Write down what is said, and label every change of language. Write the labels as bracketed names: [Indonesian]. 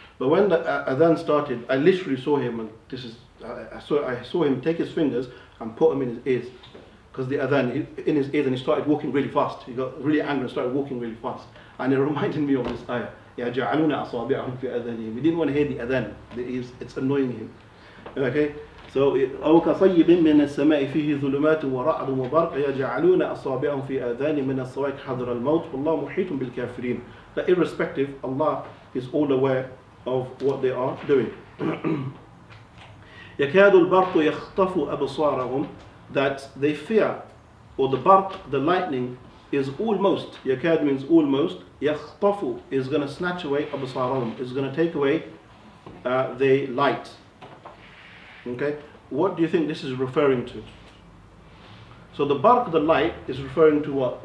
[English] But when the adhan started, I literally saw him, and I saw him take his fingers and put them in his ears. Because the adhan in his ears, and he started walking really fast. He got really angry and started walking really fast. And it reminded me of this ayah. [Arabic] يَجَعَلُونَ أَصَابِعَهُمْ فِي أَذَانِهِمْ. [English] We didn't want to hear the adhan. It's annoying him. Okay? [Arabic] So, أو كصيب من السماء فيه ظلمات ورعد وبرق يجعلون أصابعهم في آذان من الصواعق حذر الموت والله محيط بالكافرين. [English] That irrespective, Allah is all aware of what they are doing. [Arabic] يكاد البرق يخطف أبصارهم. [English] That they fear, or the barq, the lightning, is almost, yakad means almost, يخطف is going to snatch away أبصارهم, is going to take away the light. Okay, what do you think this is referring to? So the barq, the light, is referring to what?